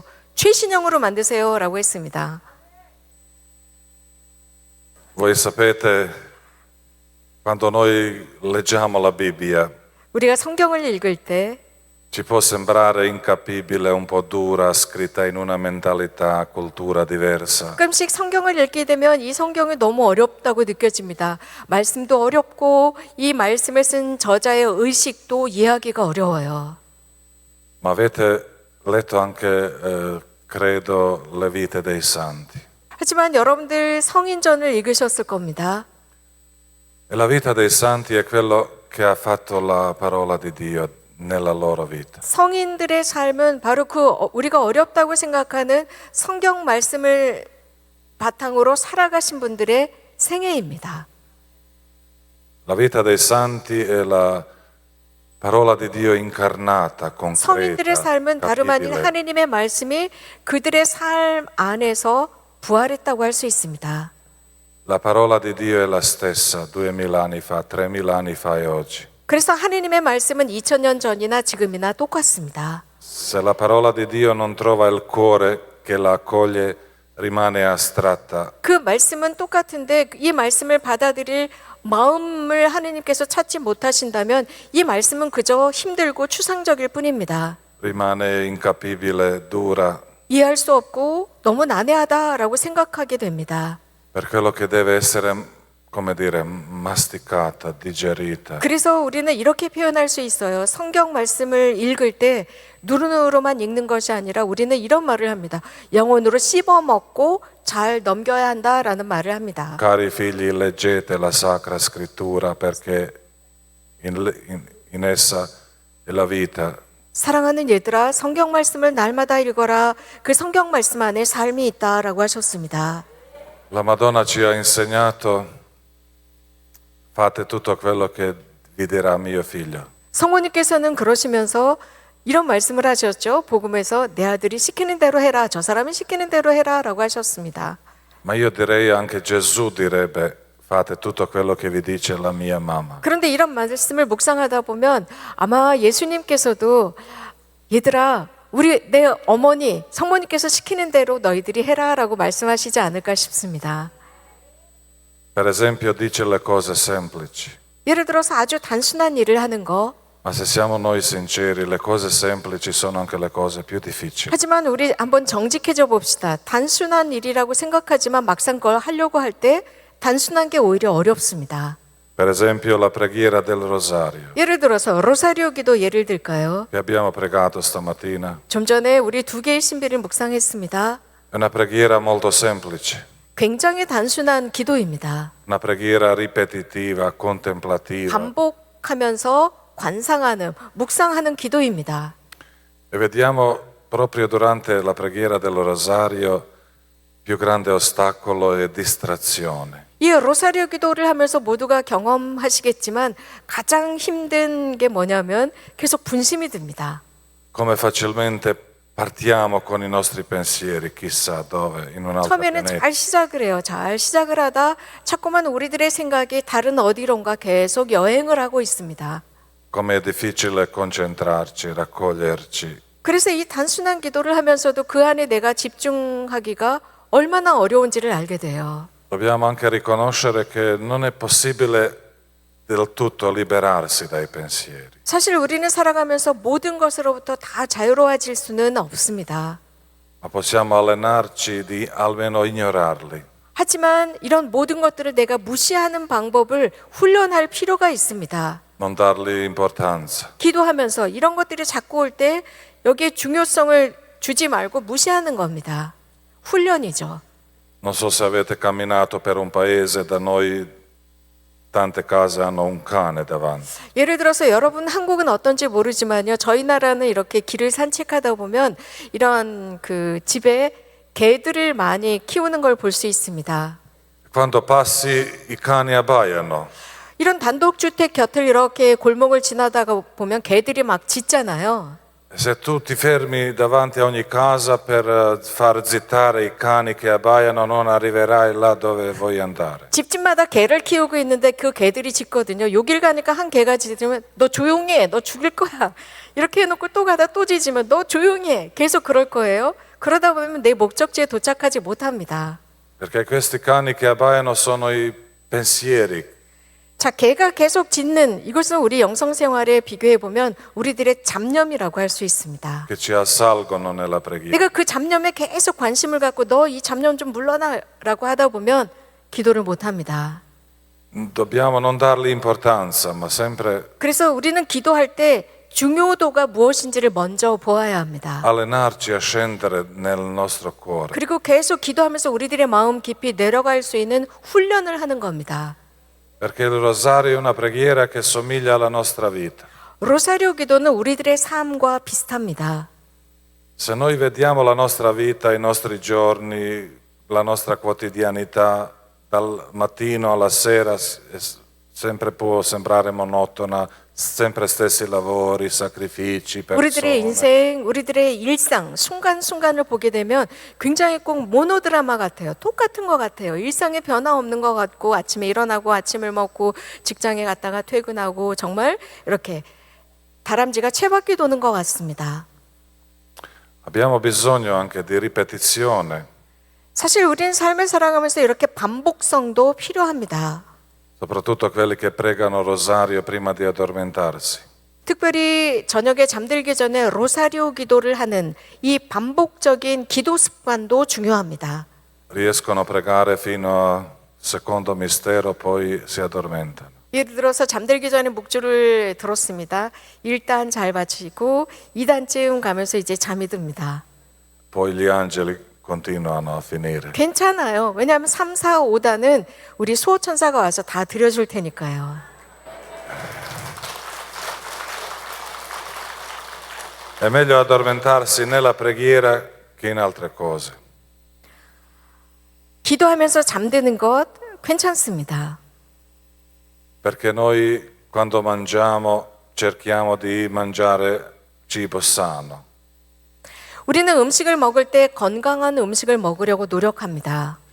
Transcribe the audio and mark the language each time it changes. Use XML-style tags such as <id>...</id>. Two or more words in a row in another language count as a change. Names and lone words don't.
<ko>최신형으로 만드세요라고 했습니다.</ko> <it>Voi sapete, quando noi leggiamo la Bibbia,</it> <ko>우리가 성경을 읽을 때</ko> <it>ci può sembrare incapibile, un po' dura, scritta in una mentalità, cultura diversa.</it> <ko>가끔씩 성경을 읽게 되면 이 성경이 너무 어렵다고 느껴집니다. 말씀도 어렵고 이 말씀을 쓴 저자의 의식도 이해하기가 어려워요.</ko> <it>Ma avete letto anche, credo, le vite dei santi.</it> <ko>하지만 여러분들 성인전을 읽으셨을 겁니다.</ko> <it>E la vita dei santi è quello che ha fatto la parola di Dio nella loro vita.</it> <ko>성인들의 삶은 바로 우리가 어렵다고 생각하는 성경 말씀을 바탕으로 살아가신 분들의 생애입니다.</ko> <it>La vita dei santi è la parola di Dio incarnata, concreta,</it> <ko>성인들의 삶은 다름 아닌</ko> <it>capibile.</it> <ko>하느님의 말씀이 그들의 삶 안에서 부활했다고 할 수 있습니다.</ko> <it>La parola di Dio è la stessa 2000 anni fa, 3000 anni fa e oggi.</it> <ko>그래서 하느님의 말씀은 2000년 전이나 지금이나 똑같습니다.</ko> <it>Se la parola di Dio non trova il cuore che la accoglie, rimane astratta.</it> <ko>그 말씀은 똑같은데 이 말씀을 받아들일 마음을 하느님께서 찾지 못하신다면 이 말씀은 그저 힘들고 추상적일 뿐입니다.</ko> <it>Rimane incapibile, dura,</it> <ko>이해할 수 없고 너무 난해하다라고 생각하게 됩니다.</ko> <it>per quello che deve essere, come dire, masticata, digerita.</it> <ko>그래서 우리는 이렇게 표현할 수 있어요. 성경 말씀을 읽을 때 눈으로만 읽는 것이 아니라 우리는 이런 말을 합니다. 영혼으로 씹어 먹고 잘 넘겨야 한다라는 말을 합니다.</ko> <it>Cari figli, leggete la Sacra Scrittura perché in essa è la vita.</it> <ko>사랑하는 얘들아, 성경 말씀을 날마다 읽어라. 그 성경 말씀 안에 삶이 있다라고 하셨습니다.</ko> <it>La Madonna ci ha insegnato, fate tutto quello che vi dirà mio figlio.</it> <ko>성모님께서는 그러시면서 이런 말씀을 하셨죠. 복음에서 내 아들이 시키는 대로 해라. 저 사람이 시키는 대로 해라 라고 하셨습니다.</ko> <it>Ma io direi anche Gesù direbbe, fate tutto quello che vi dice la mia mamma.</it> <ko>그런데 이런 말씀을 묵상하다 보면 아마 예수님께서도 얘들아 내 어머니 성모님께서 시키는 대로 너희들이 해라라고 말씀하시지 않을까 싶습니다.</ko> <it>Per esempio dice le cose semplici,</it> <ko>예를 들어서 아주 단순한 일을 하는 거.</ko> <it>ma se siamo noi sinceri, le cose semplici sono anche le cose più difficili.</it> <ko>하지만 우리 한번 정직해져 봅시다. 단순한 일이라고 생각하지만 막상 그걸 하려고 할 때 단순한 게 오히려 어렵습니다.</ko> <it>Per esempio la preghiera del rosario,</it> <ko>예를 들어서 로사리오 기도 예를 들까요?</ko> <it>che abbiamo pregato stamattina.</it> <ko>좀 전에 우리 두 개의 신비를 묵상했습니다.</ko> <it>È una preghiera molto semplice,</it> <ko>굉장히 단순한 기도입니다.</ko> <it>una preghiera ripetitiva, contemplativa.</it> <ko>반복하면서 관상하는, 묵상하는 기도입니다.</ko> <it>E vediamo proprio durante la preghiera del rosario più grande ostacolo è distrazione.</it> <ko>이 로사리오 기도를 하면서 모두가 경험하시겠지만 가장 힘든 게 뭐냐면 계속 분심이 듭니다.</ko> <it>Come facilmente partiamo con i nostri pensieri, chissà dove, in un altro</it> <ko>처음에는</ko> <it>pianeta.</it> <ko>잘 시작을 해요. 잘 시작을 하다 자꾸만 우리들의 생각이 다른 어디론가 계속 여행을 하고 있습니다.</ko> <it>Come è difficile concentrarci, raccoglierci.</it> <ko>그래서 이 단순한 기도를 하면서도 그 안에 내가 집중하기가 얼마나 어려운지를 알게 돼요.</ko> <it>Dobbiamo anche riconoscere che non è possibile del tutto liberarsi dai pensieri.</it> <ko>사실 우리는 살아가면서 모든 것으로부터 다 자유로워질 수는 없습니다.</ko> <it>Ma possiamo allenarci di almeno ignorarli.</it> <ko>하지만 이런 모든 것들을 내가 무시하는 방법을 훈련할 필요가 있습니다.</ko> <it>Non dargli importanza.</it> <ko>기도하면서 이런 것들이 자꾸 올 때 여기에 중요성을 주지 말고 무시하는 겁니다. 훈련이죠.</ko> <it>Non so se avete camminato per un paese, da noi tante case hanno un cane davanti.</it> <ko>예를 들어서 여러분 한국은 어떤지 모르지만요. 저희 나라는 이렇게 길을 산책하다 보면 이런 그 집에 개들을 많이 키우는 걸 볼 수 있습니다.</ko> <it>Quando passi i cani abbaiano.</it> <ko>이런 단독주택 곁을 이렇게 골목을 지나다가 보면 개들이 막 짖잖아요. Se tu ti fermi davanti a ogni casa per far zittare i cani che abbaiano, non arriverai là dove vuoi andare. 집집마다 개를 키우고 있는데 그 개들이 짖거든요. 여길 가니까 한 개가 짖으면 너 조용히 해. 너 죽일 거야. 이렇게 해놓고 또 가다 또 짖으면 너 조용히 해. 계속 그럴 거예요. 그러다 보면 내 목적지에 도착하지 못합니다.</ko> <it>Perché questi cani che abbaiano sono i pensieri.</it> <ko>자, 개가 계속 짖는 이것은 우리 영성생활에 비교해 보면 우리들의 잡념이라고 할 수 있습니다.</ko> <it>Che ci assalgono nella preghiera.</it> <ko>내가 그 잡념에 계속 관심을 갖고 너 이 잡념 좀 물러나라고 하다 보면 기도를 못 합니다.</ko> <it>Dobbiamo non dargli importanza, ma sempre</it> <ko>그래서 우리는 기도할 때 중요도가 무엇인지를 먼저 보아야 합니다.</ko> <it>allenarci a scendere nel nostro cuore.</it> <ko>그리고 계속 기도하면서 우리들의 마음 깊이 내려갈 수 있는 훈련을 하는 겁니다.</ko> <it>Perché il rosario è una preghiera che somiglia alla nostra vita.</it> <ko>로사리오 기도는 우리들의 삶과 비슷합니다.</ko> <it>Se noi vediamo la nostra vita, i nostri giorni, la nostra quotidianità, dal mattino alla sera, sempre può sembrare monotona, sempre stessi lavori, sacrifici,</it> <ko>우리들의</ko> <it>persone.</it> <ko>인생, 우리들의 일상, 순간순간을 보게 되면 굉장히 꼭 모노드라마 같아요. 똑같은 것 같아요. 일상에 변화 없는 것 같고 아침에 일어나고 아침을 먹고 직장에 갔다가 퇴근하고 정말 이렇게 다람쥐가 쳇바퀴 도는 것 같습니다.</ko> <it>Abbiamo bisogno anche di ripetizione,</it> <ko>사실 우리는 삶을 살아가면서 이렇게 반복성도 필요합니다.</ko> <it>soprattutto quelli che pregano rosario prima di addormentarsi.</it> <ko>특별히 저녁에 잠들기 전에 로사리오 기도를 하는 이 반복적인 기도 습관도 중요합니다.</ko> <it>Riescono a pregare fino al secondo mistero, poi si addormentano.</it> <ko>예를 들어서 잠들기 전에 묵주를 들었습니다. 1단 잘 마치고 2단쯤 가면서 이제 잠이 듭니다.</ko> <it>Poi gli angeli continuano a finire.</it> <ko>괜찮아요. 왜냐하면 3, 4, 5단은 우리 수호천사가 와서 다 들여줄 테니까요.</ko> <it>È meglio addormentarsi nella preghiera che in altre cose.</it> <ko>기도하면서 잠드는 것 괜찮습니다.</ko> <it>Perché noi quando mangiamo cerchiamo di mangiare cibo sano.</it> <ko>우리는 음식을 먹을 때 건강한 음식을 먹으려고 노력합니다.</ko>